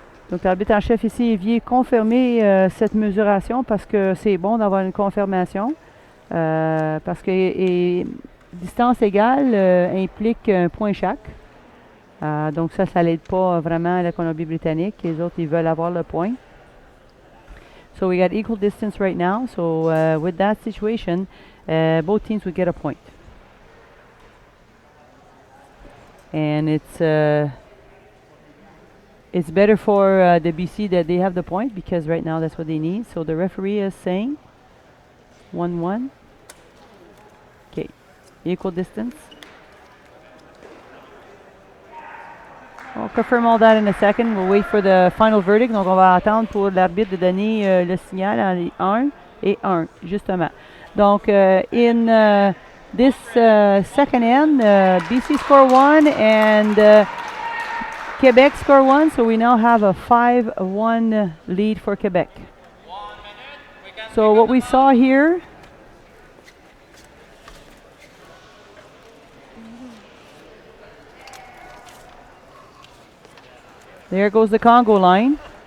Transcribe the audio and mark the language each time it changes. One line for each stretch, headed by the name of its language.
French: Donc, l'arbitre en chef ici vient confirmer cette mesuration parce que c'est bon d'avoir une confirmation. Parce que distance égale implique un point chaque. Donc, ça l'aide pas vraiment à la Colombie-Britannique. Les autres, ils veulent avoir le point.
English: So, we got equal distance right now. So, with that situation, both teams would get a point. And it's better for the BC that they have the point because right now that's what they need. So the referee is saying 1-1. Okay, equal distance. We'll confirm all that in a second. We'll wait for the final verdict.
French: Donc on va attendre pour l'arbitre de donner le signal en 1 et 1, justement.
English: Donc in this second end, BC score 1 and Quebec score 1, so we now have a 5-1 lead for Quebec. So what we saw here, there goes the Congo line.